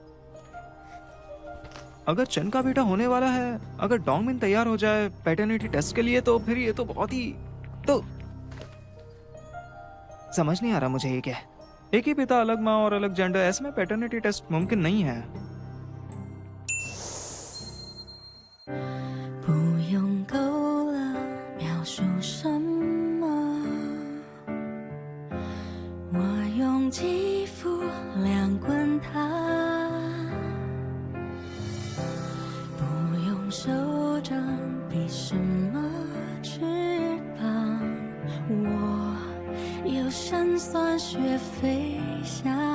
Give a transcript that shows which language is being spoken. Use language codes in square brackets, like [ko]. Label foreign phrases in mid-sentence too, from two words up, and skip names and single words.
[hi] अगर चन का बेटा होने वाला है, अगर डोंगमिन तैयार हो जाए [en] paternity test [hi] के लिए, तो फिर ये तो बहुत ही तो समझ नहीं आ रहा मुझे ये क्या है। एक ही पिता, अलग माँ और अलग जेंडर, ऐसे में [en] paternity test [hi] मुमकिन नहीं है। [zh] 不用够了，描述什么？我用肌肤量滚它，不用手掌比什么翅膀，我有辛酸学飞翔。